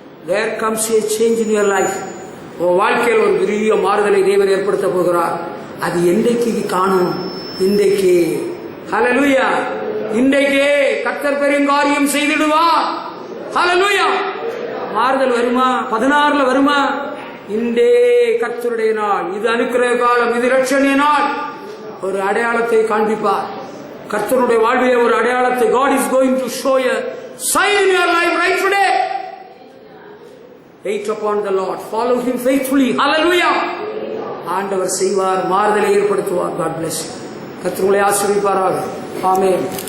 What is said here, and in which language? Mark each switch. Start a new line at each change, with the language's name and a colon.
English: There comes a change in your life.
Tamil: உன் வாழ்க்கையில் ஒரு பெரிய மாறுதலை தேவன் ஏற்படுத்த போகிறார். அது என்றைக்கு காணும்? இன்றைக்கு. ஹல்லேலூயா. இன்றைக்கே கர்த்தர் பெருங்காரியம் செய்திடுவார். ஹல்லேலூயா. மாறுதல் வருமா? 16 வருமா? இன்றே கர்த்தருடைய நாள், இது அனுக்கிரக காலம், இது இரட்சணிய நாள். ஒரு அடையாளத்தை காண்பிப்பார். கர்த்தருடைய வாழ்விலே ஒரு அடையாளத்தை.
English: God is going to show a sign in your life right today. Wait upon the Lord, follow him faithfully. Hallelujah.
Tamil: ஆண்டவர் செய்வார், மாறுதலை ஏற்படுத்துவார்.
English: God bless you.
Tamil: கர்த்தர் உங்களை ஆசீர்வதிப்பாராக. ஆமென்.